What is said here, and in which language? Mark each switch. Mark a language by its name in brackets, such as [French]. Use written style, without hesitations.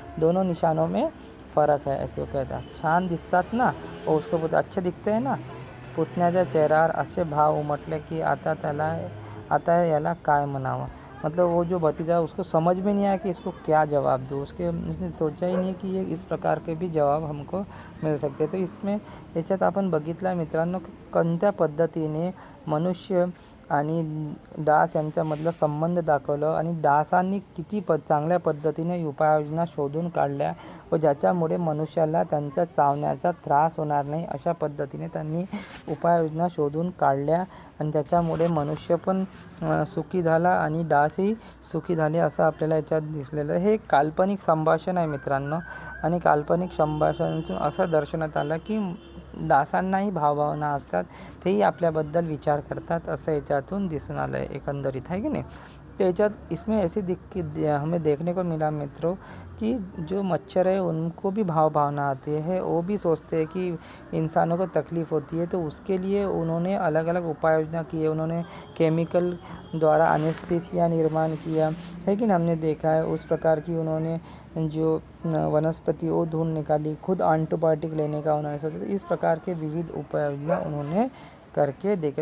[Hindi] दोनों निशानों में फ़र्क है, ऐसे वो कहता है। [Marathi] छान दिसतात ना, [Hindi] और उसको बोलते अच्छे दिखते हैं ना। [Marathi] पुतण्याच्या चेहऱ्यावर असे भाव उमटले की आता याला काय म्हणावं। [Hindi] मतलब वो जो भतीजा, उसको समझ में नहीं आया कि इसको क्या जवाब दूँ। उसने सोचा ही नहीं कि ये इस प्रकार के भी जवाब हमको मिळू शकते। तो इसमें [Marathi] याच्यात आपण बघितलं मित्रांनो, कोणत्या पद्धतीने मनुष्य आणि डास यांच्यामधलं संबंध दाखवलं आणि डासांनी किती चांगल्या पद्धतीने उपाययोजना शोधून काढल्या व ज्याच्यामुळे मनुष्याला त्यांचा चावण्याचा त्रास होणार नाही, अशा पद्धतीने त्यांनी उपाययोजना शोधून काढल्या आणि त्याच्यामुळे मनुष्य पण सुखी झाला आणि डासही सुखी झाले, असं आपल्याला याच्यात दिसलेलं आहे। हे काल्पनिक संभाषण आहे मित्रांनो, आणि काल्पनिक संभाषणातून असं दर्शनात आलं की डासांनाही भावभावना असतात, तेही आपल्याबद्दल विचार करतात, असं याच्यातून दिसून आलं आहे एकंदरीत, [Hindi] है कि नहीं। [Marathi] तो याच्यात [Hindi] इसमें ऐसी हमें देखने को मिला मित्रों कि जो मच्छर है उनको भी भावना आती है, वो भी सोचते हैं कि इंसानों को तकलीफ़ होती है, तो उसके लिए उन्होंने अलग अलग उपाय योजना किए, उन्होंने केमिकल द्वारा एनेस्थीसिया निर्माण किया है कि नहीं, हमने देखा है उस प्रकार की उन्होंने जो वनस्पति वो ढूंढ निकाली, खुद एंटीबायोटिक लेने का उन्होंने सोचा, तो इस प्रकार के विविध उपाय योजना उन्होंने करके देखे।